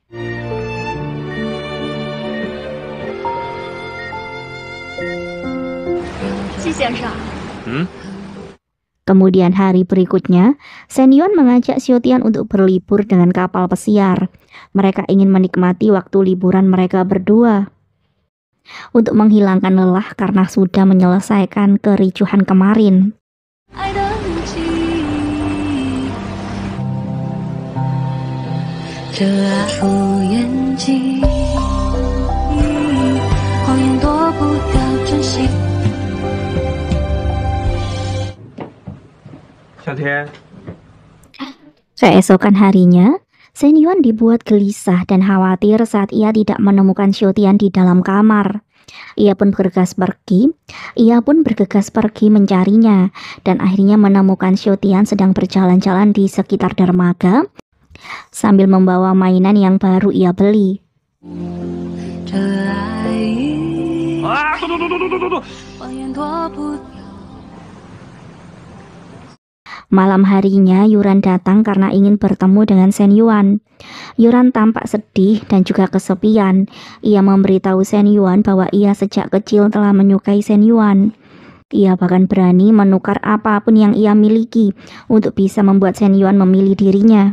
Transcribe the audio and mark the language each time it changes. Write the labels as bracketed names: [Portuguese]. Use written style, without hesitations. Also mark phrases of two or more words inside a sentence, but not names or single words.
[Indonesian] Kemudian hari berikutnya, Shen Yuan mengajak Xiaotian untuk berlibur dengan kapal pesiar. Mereka ingin menikmati waktu liburan mereka berdua. Untuk menghilangkan lelah karena sudah menyelesaikan kericuhan kemarin. [Chinese] 爱的痕迹，这爱敷衍剂，谎言躲不掉真心。小天， [Indonesian] Keesokan harinya, Shen Yuan dibuat gelisah dan khawatir saat ia tidak menemukan Xiaotian di dalam kamar. Ia pun bergegas pergi mencarinya dan akhirnya menemukan Xiaotian sedang berjalan-jalan di sekitar dermaga sambil membawa mainan yang baru ia beli. [Chinese] 这爱意，啊，走，谎言躲不。 [Indonesian] Malam harinya, Yuran datang karena ingin bertemu dengan Shen Yuan. Yuran tampak sedih dan juga kesepian. Ia memberitahu Shen Yuan bahwa ia sejak kecil telah menyukai Shen Yuan. Ia bahkan berani menukar apapun yang ia miliki untuk bisa membuat Shen Yuan memilih dirinya.